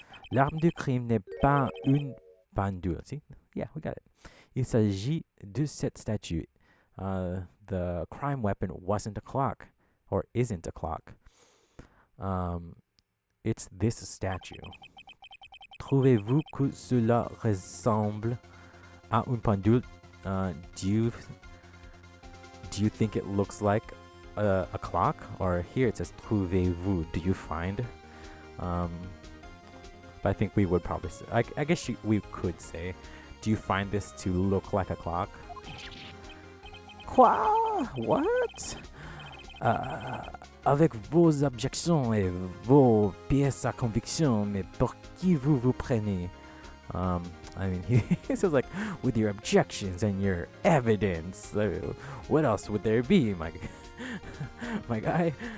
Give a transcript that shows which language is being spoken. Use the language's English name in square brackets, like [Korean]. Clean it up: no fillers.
[French] L'arme du crime n'est pas une pendule. [English] See? Yeah, we got it. [French] Il s'agit de cette statue. [English] The crime weapon wasn't a clock, or isn't a clock. It's this statue. [French] Trouvez-vous que cela ressemble à une pendule? [English] Do you think it looks like a clock? Or here it says trouvez-vous. Do you find? But I think we would probably say, I guess we could say, do you find this to look like a clock? [French] Quoi? [English] What? [French] Avec vos objections et vos pièces à conviction, mais pour qui vous prenez? [English] I mean, he says like, with your objections and your evidence. What else would there be, my guy?